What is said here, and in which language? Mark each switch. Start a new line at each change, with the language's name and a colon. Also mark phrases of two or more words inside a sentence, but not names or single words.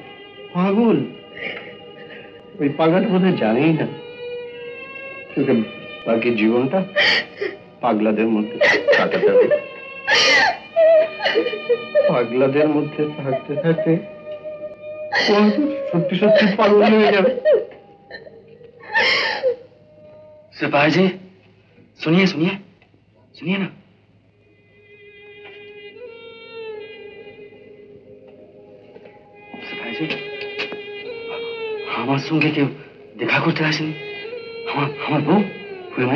Bangla: পাগল, ওই পাগলটা বোধহয় জানেই না তোকে বাকি জীবনটা পাগলাদের মধ্যে কাটাতে হবে। পাগলাদের মধ্যে থাকতে থাকতে সত্যি সত্যি পাগল হয়ে যাবে।
Hindi: सिपाही जी सुनिए सुनिए सुनिए ना। सिपाही जी
Bangla: আমার সঙ্গে কেউ দেখা করতে আসেনি? আমার বউ ফুলমায়া?